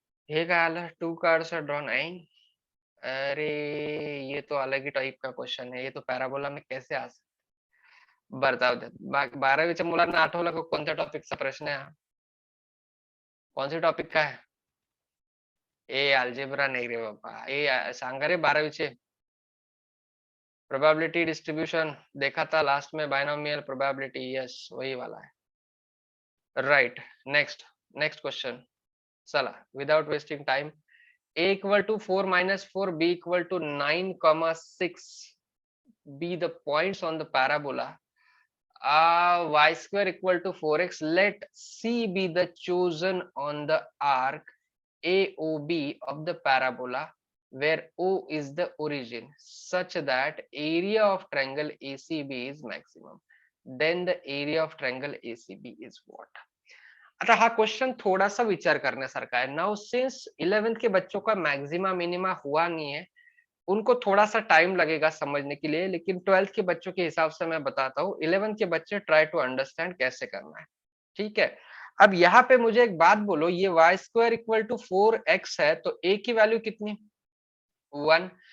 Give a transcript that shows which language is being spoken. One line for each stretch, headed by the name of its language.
Marathi: हे काय आलं,
English: 2 cards are drawn,
Hindi: अरे ये तो अलग ही टाइप का क्वेश्चन है, ये तो पॅराबोला में कैसे आ सकता,
Marathi: बरं जाऊ द्या। 12वीच्या मुलांना आठवलं का कोणत्या टॉपिकचा प्रश्न आहे हा, कोणते टॉपिक काय आहे?
Hindi: ए अल्जेब्रा नहीं रे बाबा,
Marathi: सांगा रे 12वीचे,
Hindi: प्रोबेबिलिटी डिस्ट्रीब्यूशन देखा था लास्ट में, बायनोमियल प्रोबेबिलिटी, यस वही वाला है।
English: Right, next, next question, चला without wasting time. a equal to 4 minus 4, b equal to 9 comma 6 be the points on the parabola, y square equal to 4x, let c be the chosen on the arc AOB of the parabola where O is the origin, such that area of triangle ACB is maximum, then the area of triangle ACB is what।
Marathi: आता हा question थोड़ा-सा विचार करण्यासारखा
Hindi: है। Now since 11th के बच्चों का maxima minima हुआ नहीं है, उनको थोड़ा-सा टाइम लगेगा समझने के लिए, लेकिन 12th के बच्चों के हिसाब से मैं बताता हूँ, 11th के बच्चे ट्राई टू अंडरस्टैंड कैसे करना है, ठीक है। अब यहाँ पे मुझे एक बात बोलो, ये y square equal to 4x है, तो a की वैल्यू कितनी, 1।